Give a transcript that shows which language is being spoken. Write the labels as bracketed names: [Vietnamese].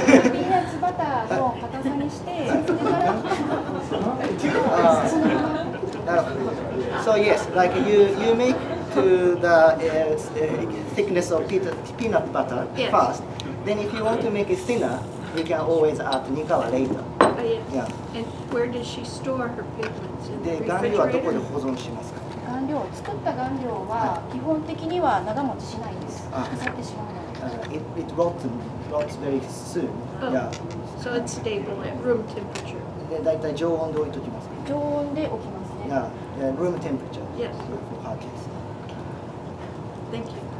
[Japanese] ピーナッツバターの硬さにして、それからそのまま。なるほど。 [English] So yes, like you make to the thickness of peanut butter Yes. first. Then if you want to make it thinner, you can always add nikawa later. Oh, yeah. Yeah. And where does she store her pigments? In the [Japanese] で顔料はどこで [English] refrigerator? [Japanese] 保存しますか？顔料、作った顔料は基本的には長持ちしないです。あ腐ってしまうので。 [English] It rots very soon. Oh. Yeah. So it's stable at room temperature. [Japanese] で大体常温で置いときますか？常温で置きますね。 [English] Yeah, room temperature. Yes. For her case. Thank you.